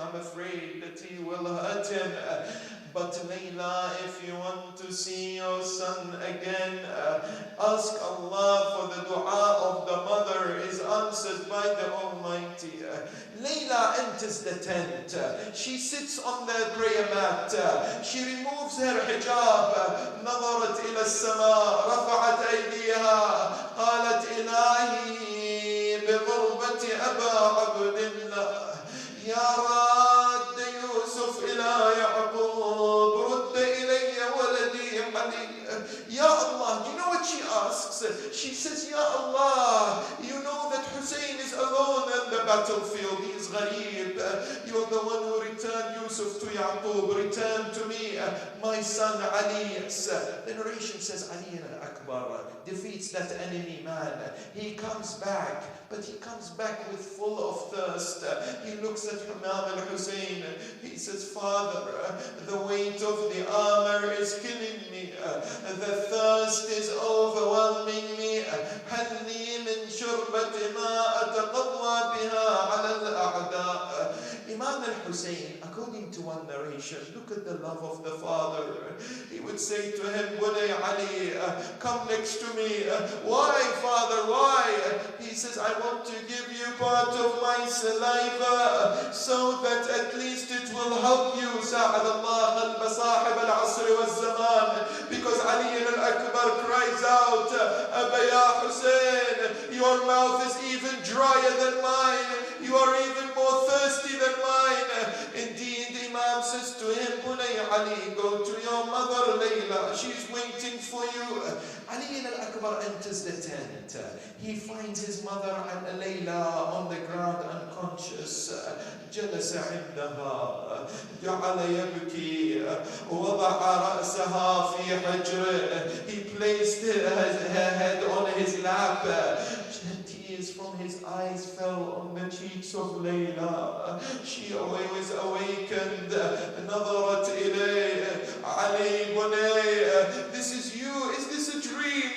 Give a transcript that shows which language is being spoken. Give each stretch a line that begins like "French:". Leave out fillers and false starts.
English: I'm afraid that he will hurt him. But Layla, if you want to see your son again, ask Allah, for the dua of the mother is answered by the Almighty. Layla enters the tent. She sits on the prayer mat. She removes her hijab.
Arabic: نظرت إلى السماء رفعت أيديها قالت إلهي بغربة أبا عبد الله يا راد يوسف إلى يعقوب رد إلي ولدي علي.
English: Ya Allah, you know what she asks? She says, Ya Allah, you know that Hussein is alone on the battlefield. He is ghareeb. You're the one who returned Yusuf to Yaqub. Return to me my son Ali. The narration says Ali al-Akbar defeats that enemy man. He comes back, but he comes back with full of thirst. He looks at Imam al-Hussein. He says, Father, the weight of the armor is killing me. The thirst is overwhelming me.
Arabic: هل لي من شربة ماء أتقوى بها على الأعداء.
English: Imam Al-Hussain, according to one narration, look at the love of the father. He would say to him, Bunay Ali, come next to me. Why, father, why? He says, I want to give you part of my saliva so that at least it will help you.
Arabic: Sa'ad Allah al-Basahib al-Asr wal-Zaman.
English: Because Ali al-Akbar cries out, Abba ya Hussein, your mouth is even drier than mine. You are even more thirsty than mine. Indeed, Imam says to him, Bunay Ali, go to your mother Layla. She's waiting for you. Ali al-Akbar enters the tent. He finds his mother Layla on the ground unconscious.
Arabic: جلس عندها جعل يبكي وضع رأسها في حجره.
English: He placed her head on his lap. Tears from his eyes fell on the cheeks of Layla. She was awakened.
Arabic: نظرت إليه.
English: Ali, Bunay, this is you. Is this a dream?